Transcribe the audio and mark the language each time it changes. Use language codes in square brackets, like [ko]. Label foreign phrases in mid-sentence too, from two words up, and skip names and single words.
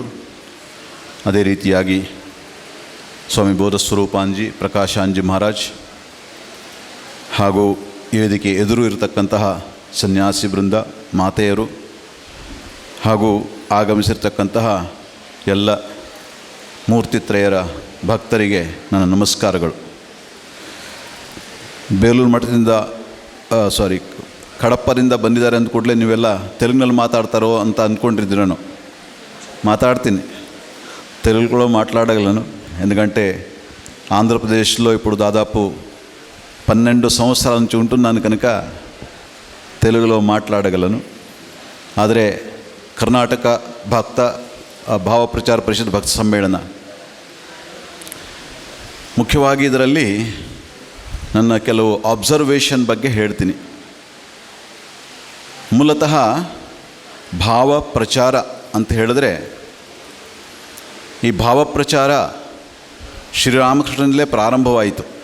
[kn] ಅದೇ ರೀತಿಯಾಗಿ ಸ್ವಾಮಿ ಬೋಧಸ್ವರೂಪಾಂಜಿ ಪ್ರಕಾಶಾಂಜಿ ಮಹಾರಾಜ್ ಹಾಗೂ ಈ ವೇದಿಕೆ ಎದುರು ಇರತಕ್ಕಂತಹ ಸನ್ಯಾಸಿ ಬೃಂದ, ಮಾತೆಯರು ಹಾಗೂ ಆಗಮಿಸಿರ್ತಕ್ಕಂತಹ ಎಲ್ಲ ಮೂರ್ತಿತ್ರಯರ ಭಕ್ತರಿಗೆ ನನ್ನ ನಮಸ್ಕಾರಗಳು. ಬೇಲೂರು ಮಠದಿಂದ ಕಡಪ್ಪದಿಂದ ಬಂದಿದ್ದಾರೆ ಅಂದ ಕೂಡಲೇ ನೀವೆಲ್ಲ ತೆಲುಗಿನಲ್ಲಿ ಮಾತಾಡ್ತಾರೋ ಅಂತ ಅಂದ್ಕೊಂಡಿದ್ದು. [te] ನಾನು మాట్లాడుತೀನಿ, తెలుగులో మాట్లాడగలను. ఎందుకంటే ఆంధ్రప్రదేశ్లో ఇప్పుడు దాదాపు 12 సంవత్సరాల నుంచి ఉంటున్నాను కనుక తెలుగులో మాట్లాడగలను. [kn] ಆದರೆ ಕರ್ನಾಟಕ ಭಕ್ತ ಭಾವ ಪ್ರಚಾರ ಪರಿಷತ್ ಭಕ್ತ ಸಮ್ಮೇಳನ ಮುಖ್ಯವಾಗಿ ಇದರಲ್ಲಿ ನನ್ನ ಕೆಲವು ಅಬ್ಸರ್ವೇಷನ್ ಬಗ್ಗೆ ಹೇಳ್ತೀನಿ. ಮೂಲತಃ ಭಾವ ಪ್ರಚಾರ ಅಂತ ಹೇಳಿದ್ರೆ ಈ ಭಾವ ಪ್ರಚಾರ ಶ್ರೀರಾಮಕೃಷ್ಣನಲ್ಲೇ ಪ್ರಾರಂಭವಾಯಿತು.